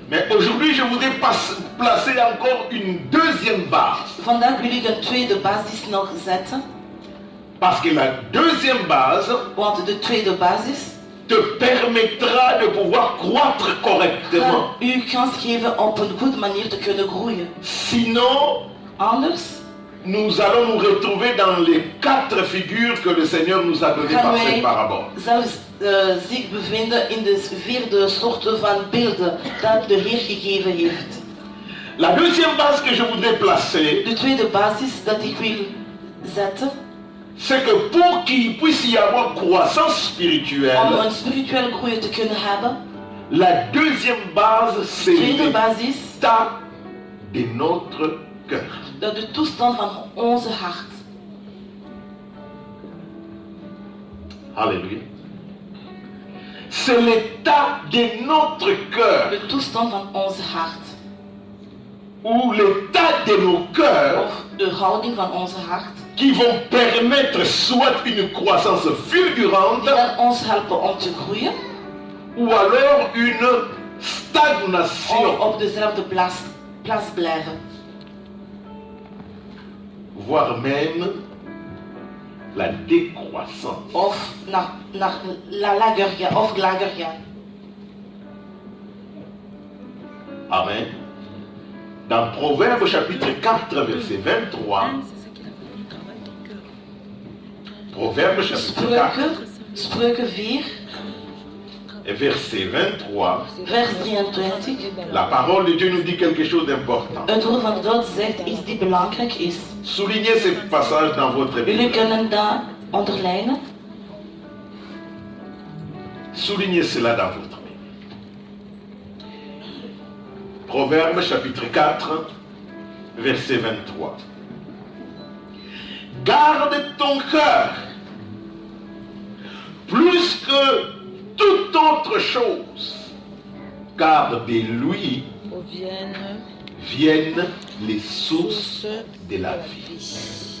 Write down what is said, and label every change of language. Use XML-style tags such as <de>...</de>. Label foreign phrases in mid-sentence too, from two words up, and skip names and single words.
<fr>Mais aujourd'hui, je voudrais placer encore une deuxième base.</fr> <nl>Vandaag wil ik een tweede basis nog zetten,</nl> <fr>Parce que la deuxième base</fr> <nl>want de tweede basis</nl> <fr>te permettra de pouvoir croître correctement.</fr> <nl>gaat u kans geven op een goede manier te kunnen groeien.</nl> <fr>Sinon,</fr> <nl>Anders</nl> <fr>nous allons nous retrouver dans les 4 figures que le Seigneur nous a données</fr> <nl>gaan</nl> <fr>par cette</fr> <nl>wij</nl> <fr>parabole.</fr> <nl>zelfs zich bevinden in de vierde soorten van beelden dat de Heer gegeven heeft.</nl> <fr>La deuxième base que je voudrais placer,</fr> <nl>De tweede basis dat ik wil zetten,</nl> <fr>c'est que pour qu'il puisse y avoir croissance</fr> <nl>om</nl> <fr>spirituelle,</fr> <nl>een spirituele groei te kunnen hebben,</nl> <fr>la deuxième base, c'est</fr> <nl>tweede basis,</nl> <fr>l'état de notre cœur.</fr> <nl>dat de toestand van onze hart.</nl> <fr>Alléluia. C'est l'état de notre cœur,</fr> <nl>De toestand van onze hart.</nl> <fr>ou l'état de nos cœurs,</fr> <nl>Of de houding van onze hart.</nl> <fr>qui vont permettre soit une croissance fulgurante,</fr> <nl>Die gaan ons helpen om te groeien.</nl> <fr>ou alors une</fr> <nl>Of</nl> <fr>stagnation,</fr> <nl>op dezelfde plaats blijven.</nl> <fr>voire même la décroissance.</fr> <nl>Of naar lager gaan. Of lager gaan.</nl> <fr>Amen. Dans Proverbes chapitre 4, verset 23. Proverbes chapitre 4.</fr> <nl>Spreuken 4.</nl> <fr>Et verset 23.</fr> <nl>Vers 23.</nl> <fr>La parole de Dieu nous dit quelque chose d'important.</fr> <nl>Het woord van God zegt iets die belangrijk is.</nl> <fr>Soulignez ce passage dans votre</fr> <nl>Jullie</nl> <fr>Bible.</fr> <nl>kunnen dat onderlijnen.</nl> <fr>Soulignez cela dans votre Bible. Proverbes chapitre 4, verset 23. Garde ton cœur plus que toute autre chose, car de lui viennent les sources de la vie.</fr>